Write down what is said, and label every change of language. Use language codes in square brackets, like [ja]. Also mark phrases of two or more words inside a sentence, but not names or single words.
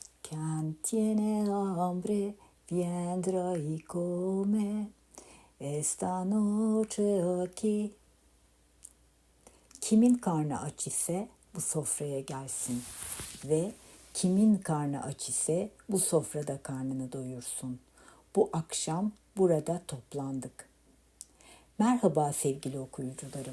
[es] Quien tiene hambre, vendrá y come esta noche aquí. [tr] Kimin karnı aç ise bu sofraya gelsin ve kimin karnı aç ise bu sofrada karnını doyursun. Bu akşam burada toplandık. Merhaba sevgili okuyucularım.